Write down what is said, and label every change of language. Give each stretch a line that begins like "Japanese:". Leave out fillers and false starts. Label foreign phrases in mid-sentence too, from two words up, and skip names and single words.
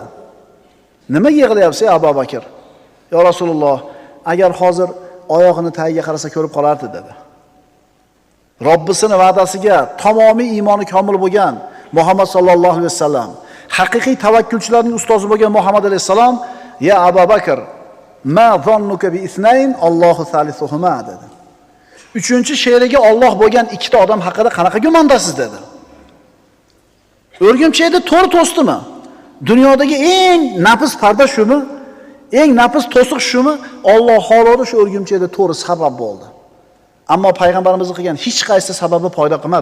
Uzbek: Nima yig'layapsiz, Abu Bakr?
Arabic: يا رسول الله,
Uzbek: agar hozir oyog'ini tagiga qarasa ko'rib qolardi dedi. Robbisini va'dasiga tamomiy iymoni komil bo'lgan Muhammad
Arabic: صلى الله عليه وسلم,
Uzbek: haqiqiy tavakkulchilarning ustozi bo'lgan Muhammad alayhisalom,
Arabic: يا أبا بكر ما ظنك باثنين الله ثالثهما dedi.
Uzbek: Uchinchi she'riga Alloh bo'lgan ikkita odam haqida qanaqa gumondasiz dedi. O'rgimchakda to'ri to'sdimi? Dunyodagi eng nafis parda shumi? Eng nafis to'siq shumi? Alloh xolodi shu o'rgimchakda to'ri sabab bo'ldi. Ammo payg'ambarimizning qilgan hech qaysi sababi foyda qilmadi.